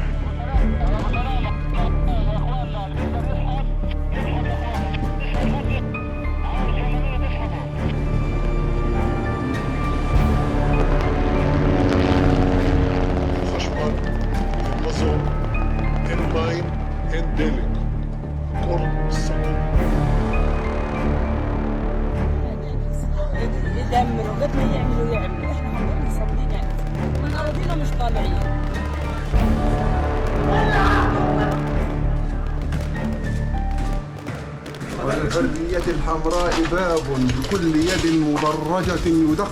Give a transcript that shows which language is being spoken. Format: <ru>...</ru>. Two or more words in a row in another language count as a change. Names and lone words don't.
<he>חשמל, אין מזון, אין מים, אין דלק. הכל סגור.</he> <ar>يدمروا قد ما يعملوا احنا عمالين صابرين يعني من اراضينا مش طالعين. وللحرية الحمراء باب بكل يد مدرجة يدق.</ar>